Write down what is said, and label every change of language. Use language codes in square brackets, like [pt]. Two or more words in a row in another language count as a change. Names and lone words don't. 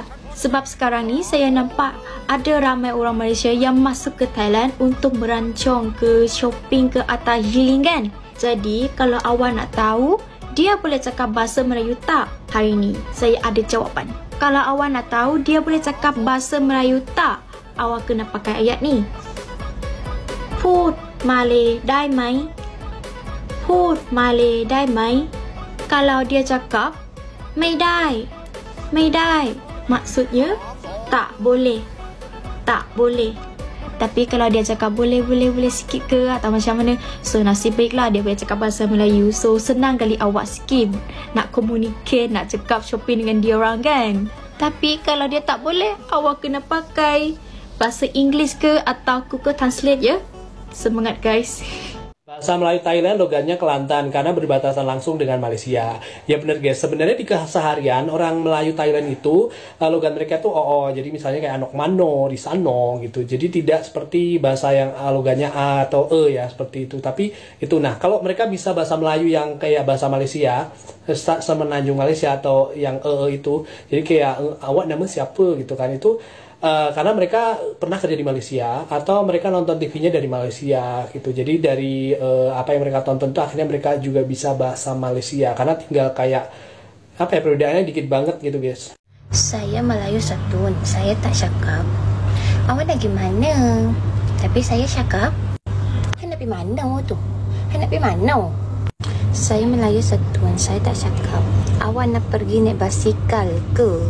[ms] Sebab sekarang ni saya nampak ada ramai orang Malaysia yang masuk ke Thailand untuk merancang ke shopping ke atau healing kan. Jadi kalau awak nak tahu dia boleh cakap bahasa Melayu tak? Hari ni saya ada jawapan. Kalau awak nak tahu dia boleh cakap bahasa Melayu tak? Awak kena pakai ayat ni. [th] พูดมาเลยได้ไหม? พูดมาเลยได้ไหม? [ms] Kalau dia cakap [th] ไม่ได้ ไม่ได้ [ms] maksudnya tak boleh. Tak boleh. Tapi kalau dia cakap boleh sikit ke atau macam mana, so nasib baiklah dia boleh cakap bahasa Melayu. So senang kali awak sikit nak communicate, nak cakap shopping dengan dia orang kan. Tapi kalau dia tak boleh, awak kena pakai bahasa Inggeris ke atau Google Translate ya. Semangat guys. [id] Bahasa Melayu Thailand logatnya Kelantan karena berbatasan langsung dengan Malaysia. Ya benar guys, sebenarnya di keseharian orang Melayu Thailand itu logat mereka tuh jadi misalnya kayak [ms] anok mano, di sano [id] gitu. Jadi tidak seperti bahasa yang logatnya a atau ya seperti itu. Tapi itu nah, kalau mereka bisa bahasa Melayu yang kayak bahasa Malaysia, Semenanjung Malaysia atau yang itu. Jadi kayak [ms] awak nama siapa [id] gitu kan itu. Karena mereka pernah kerja di Malaysia atau mereka nonton TV-nya dari Malaysia gitu. Jadi dari apa yang mereka tonton itu akhirnya mereka juga bisa bahasa Malaysia karena tinggal kayak apa ya perbedaannya dikit banget gitu guys. [ms] Saya Melayu Satun, saya tak cakap. Awak nak pergi mana? Tapi saya cakap. Hendak pergi mana tu? Hendak pergi mana? Saya Melayu Satun, saya tak cakap. Awak nak pergi naik basikal ke?